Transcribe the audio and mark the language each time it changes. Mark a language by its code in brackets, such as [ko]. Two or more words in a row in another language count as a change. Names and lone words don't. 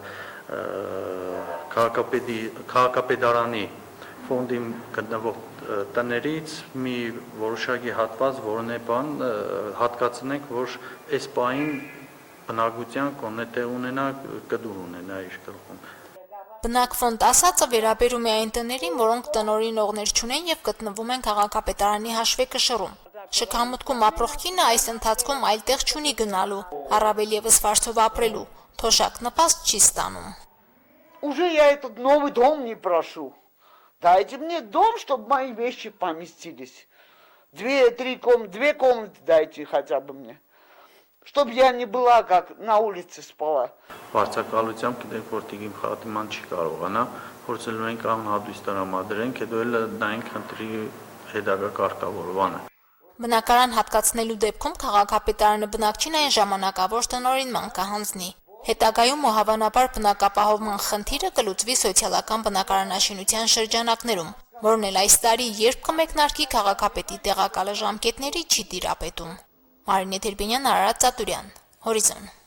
[hy] քաղաքապետարանի ֆոնդի գտնվող տներից մի որոշակի հատված որոնե բան հատկացնենք, որ այս պահին բնակության կոնե տեղ ունենա, կդուր ունենա իր գլխում։ Բնակֆոնդ ասածը վերաբերում է այն տներին, որոնք տնօրինողներ չունեն եւ գտնվում են քաղաքապետարանի հաշվեկշռում։ Շքամուտքում ապրող կինը այս ընթացքում այլ տեղ չունի գնալու, առավել եւս վարձով ապրելու, թոշակ նպաստ չի ստանում։ [ru] Уже я этот новый дом не прошу. Дайте мне дом, чтобы мои вещи поместились. 2-3 комнаты, 2 комнаты дайте хотя бы мне. Чтобы я не была как на улице спала. [hy] Վարձակալությամբ գիտենք, որ Տիկին Ֆաթիման չի կարողանա, փորձելու ենք անհատույց տրամադրենք, հետո էլ նայենք խնդրի հետագա կարգավորվանը։ Բնակարան հատկացնելու դեպքում քաղաքապետարանը բնակչին այն ժամանակավոր տնօրինման կհանձնի։ Հետագայում ու հավանաբար բնակապահովման խնդիրը կլուծվի սոցիալական բնակարանաշինության շրջանակներում, որն էլ այս տարի երբ կմեկնարկի քաղաքապետի տեղակալը ժամկետների չի տիրապետում։ Մարինե Տերբենյան, Արարատ Ծատուրյան, Հորիզոն։